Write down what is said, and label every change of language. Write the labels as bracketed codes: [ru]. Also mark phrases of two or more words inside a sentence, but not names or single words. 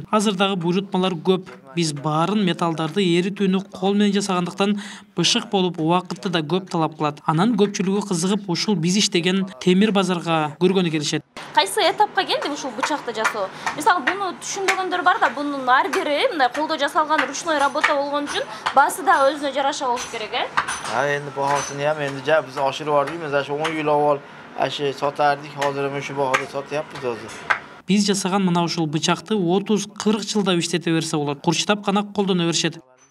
[ky] Азырдагы буйрутмалар көп. Биз баарын металдарды эритүүнү кол менен жасагандыктан бышык болуп, убакытты да көп талап кылат. Анан көпчүлүгү кызыгып, ушул биз иштеген темир базарга көргөнү келишет. Кайсы этапка келди ушул бычакты жасоо? Мисалы, буну түшүнбөгөндөр бар да, бунун ар бири мындай колдо жасалган [ru] ручной работа [ky] болгон үчүн баасы да өзүнө жараша болуш керек, [uz] Endi bahosini ham endi biz oshirib yubordik. Biz 10 yil avval aşı sotardik, hozir ham shu bahoda sotyapmiz o'zi. [ky] Биз жасаган мына ушул бычакты 30-40 жылдап иштете берсе болот. Курчтап гана колдоно беришет.